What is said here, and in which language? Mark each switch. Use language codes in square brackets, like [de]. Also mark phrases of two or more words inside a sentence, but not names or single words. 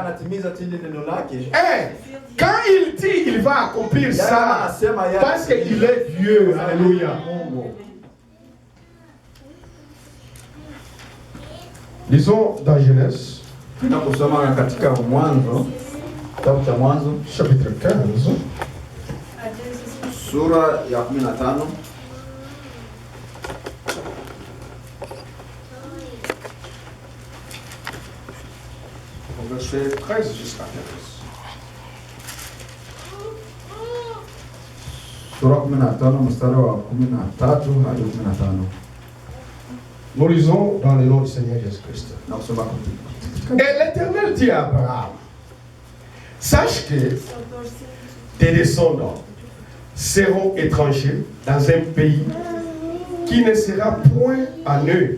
[fr] Et quand il dit il va accomplir ça, parce qu'il est vieux, alléluia. Lisons dans Genèse, chapitre 15. [sw] Sura ya 15. [fr] Verset 13 jusqu'à 15. [sw] Sura 15 mstari wa 13 hadi 15. [fr] Nous lisons dans le nom du Seigneur Jésus-Christ. Et l'Éternel dit à Abraham, sache que tes descendants seront étrangers dans un pays qui ne sera point à eux.